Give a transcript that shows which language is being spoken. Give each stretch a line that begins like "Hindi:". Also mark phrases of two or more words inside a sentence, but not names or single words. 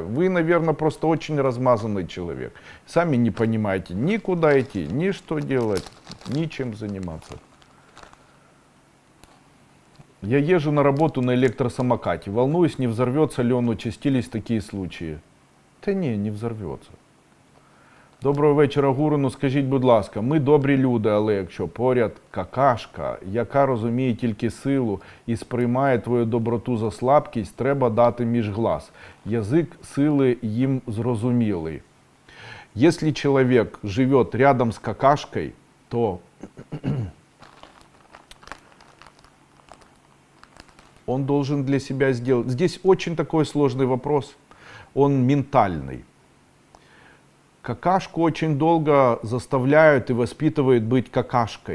Russian: Вы, наверное, просто очень размазанный человек. Сами не понимаете ни куда идти, ни что делать, ни чем заниматься. Я езжу на работу на электросамокате. Волнуюсь, не взорвется ли он, участились такие случаи.
Ukrainian: Та ні,
Russian: не взорвется.
Ukrainian: Доброго вечора, гуру. Ну скажіть, будь ласка, ми добрі люди, але якщо поряд какашка, яка розуміє тільки силу і сприймає твою доброту за слабкість, треба дати між глаз. Язик сили їм зрозумілий.
Russian: Если человек живет рядом с какашкой, то он должен для себя сделать. Здесь очень такой сложный вопрос, он ментальный. Какашку очень долго заставляют и воспитывают быть какашкой.